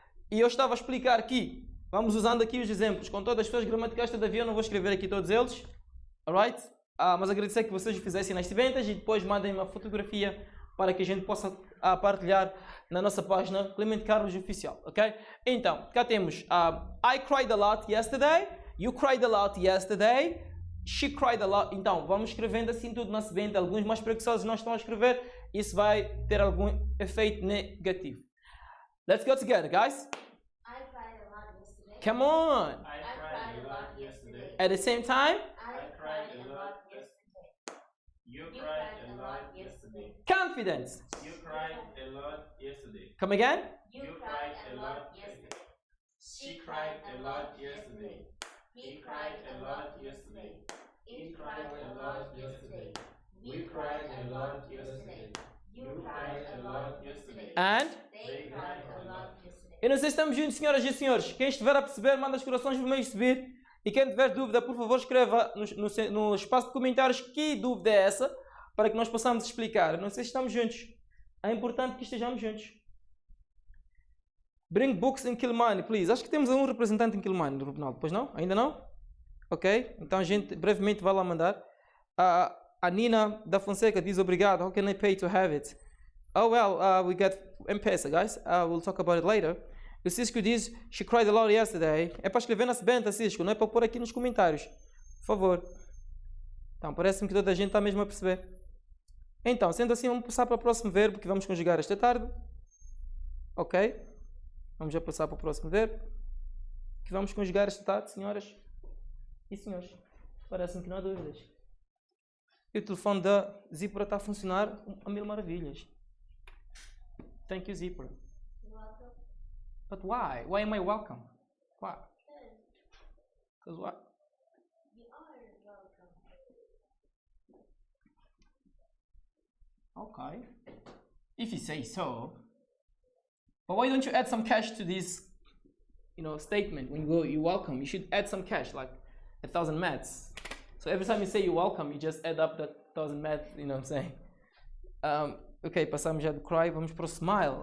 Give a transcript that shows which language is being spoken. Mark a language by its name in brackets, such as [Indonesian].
[Portuguese] E eu estava a explicar aqui, vamos usando aqui os exemplos, com todas as suas gramaticais, todavia eu não vou escrever aqui todos eles, alright? Mas agradecer que vocês o fizessem nas ventas e depois mandem uma fotografia para que a gente possa partilhar na nossa página Clemente Carlos Oficial, ok? Então, cá temos [English] I cried a lot yesterday, you cried a lot yesterday, she cried a lot. [Portuguese] Então, vamos escrevendo assim tudo na semente. Alguns mais preguiçosos não estão a escrever, isso vai ter algum efeito negativo. [English] Let's go together, guys. I cried a lot yesterday. Come on. I cried a lot yesterday. At the same time, I cried a lot yesterday. You cried a lot yesterday. confidence. You cried a lot yesterday. Come again. You cried a lot yesterday. She cried a lot yesterday. He cried a lot yesterday. It cried a lot yesterday. We cried a lot yesterday. You cried a lot yesterday. And They cried a lot yesterday. [Portuguese] eu não sei se estamos juntos, senhoras e senhores. Quem estiver a perceber, manda os corações no meio subir. E quem tiver dúvida, por favor, escreva no espaço de comentários que dúvida é essa, para que nós possamos explicar. Eu não sei se estamos juntos. É importante que estejamos juntos. [English] Bring books in Kilmani, please. [Portuguese] Acho que temos um representante em Kilmani, Ronaldo. Pois não? Ainda não? Ok. Então a gente brevemente vai lá mandar. A Nina da Fonseca diz obrigado. [English] How can I pay to have it? Oh well, we got M-Pesa, guys. We'll talk about it later. [Portuguese] O Cisco diz, [English] she cried a lot yesterday. [Portuguese] É para escrever na sebenta, Cisco, não é para pôr aqui nos comentários. Por favor. Então, parece-me que toda a gente está mesmo a perceber. Então, sendo assim, vamos passar para o próximo verbo que vamos conjugar esta tarde. Ok? Vamos já passar para o próximo verbo que vamos conjugar esta tarde, senhoras e senhores. Parece-me que não há dúvidas. E o telefone da Zipra está a funcionar a mil maravilhas. [English] Thank you, Zipra. But why? Why am I welcome? Why? Because what? You are welcome. Okay. If you say so. But why don't you add some cash to this, statement? When you go, you're welcome, you should add some cash, like 1,000 mats. So every time you say you're welcome, you just add up that 1,000 mats, you know what I'm saying? [Portuguese] Ok, passamos já do cry, vamos para o smile.